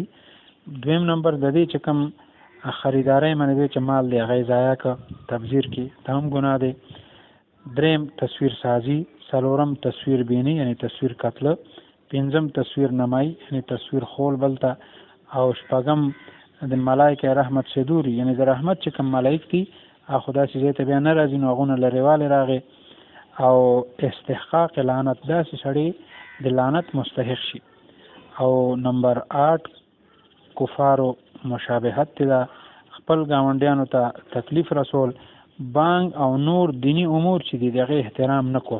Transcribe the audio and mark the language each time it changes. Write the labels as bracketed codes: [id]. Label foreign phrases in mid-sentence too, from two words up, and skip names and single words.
[ps] دویم نمبر د دې چې کوم خریدارۍ باندې چې مال دی هغه ضایع که تبذیر کې دا هم ګناه دی. دریم تصویر سازی، څلورم تصویر بینی یعنی تصویر قتل، پنځم تصویر نمائی یعنی تصویر خول بلتا، او شپږم د ملائکه [ur] رحمت سے دوری [ps] یعنی د رحمت چې کوم ملائک دي هغه خدا چې ځای ته بیا نه راځي نو هغونه لرېوالی راغی. او استحقاق لعنت، داسې سړی د لعنت مستحق شي. او نمبر 8 کفارو مشابهت دا خپل گاونډیانو ته تکلیف رسول، بانګ او نور دینی امور چې دی دغه احترام نه کول.